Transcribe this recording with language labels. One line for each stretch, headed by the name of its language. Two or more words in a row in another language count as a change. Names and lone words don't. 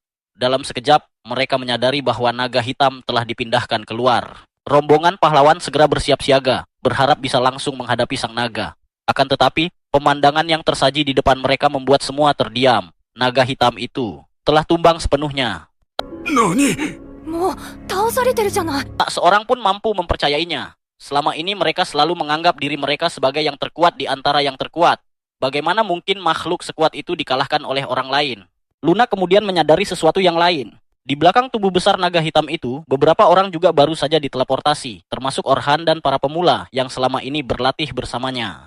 Indonesian: Dalam sekejap, mereka menyadari bahwa naga hitam telah dipindahkan keluar. Rombongan pahlawan segera bersiap siaga, berharap bisa langsung menghadapi sang naga. Akan tetapi, pemandangan yang tersaji di depan mereka membuat semua terdiam. Naga hitam itu telah tumbang sepenuhnya.
Japanese: 何？もう倒されてるじゃない。
Indonesian: Tak seorang pun mampu mempercayainya. Selama ini mereka selalu menganggap diri mereka sebagai yang terkuat di antara yang terkuat. Bagaimana mungkin makhluk sekuat itu dikalahkan oleh orang lain? Luna kemudian menyadari sesuatu yang lain. Di belakang tubuh besar naga hitam itu, beberapa orang juga baru saja diteleportasi, termasuk Orhan dan para pemula yang selama ini berlatih bersamanya.